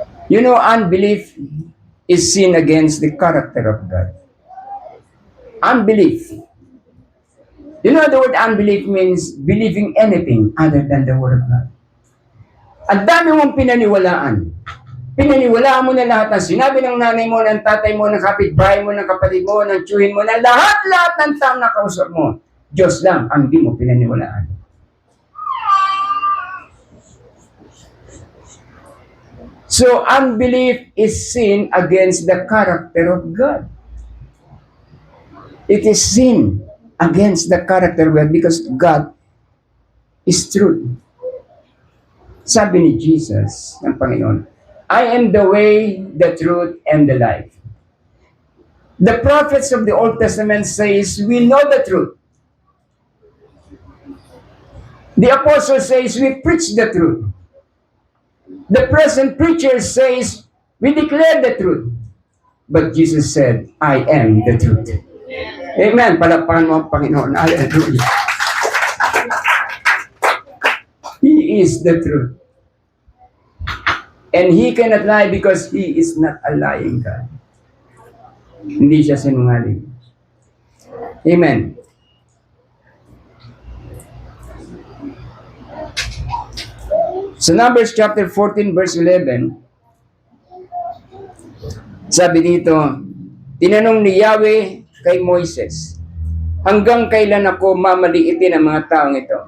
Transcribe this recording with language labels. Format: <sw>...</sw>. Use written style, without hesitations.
<en>You know, unbelief is sin against the character of God. Unbelief. You know the word unbelief means believing anything other than the word of God.</en> <tl>Ang dami mong pinaniwalaan. Pinaniwalaan mo na lahat ng sinabi ng nanay mo, ng tatay mo, ng kapitbahay mo, ng kapatid mo, ng tiyuhin mo, na lahat ng taong nakausap mo. Diyos lang ang di mo pinaniwalaan.</tl> <en>So, unbelief is sin against the character of God. It is sin against the character we have because God is truth.</en> <tl>Sabi ni Jesus, ng Panginoon,</tl> <en>I am the way, the truth, and the life. The prophets of the Old Testament says, we know the truth. The apostle says, we preach the truth. The present preacher says, we declare the truth. But Jesus said, I am the truth. Amen.</en> <tl>Palakpakan mo ang Panginoon. Hallelujah.</tl> <en>He is the truth. And He cannot lie because He is not a lying God.</en> <tl>Hindi siya sinungaling. Amen. So Numbers chapter 14 verse 11, sabi dito, tinanong ni Yahweh kay Moises, hanggang kailan ako mamaliitin ang mga taong ito?</tl>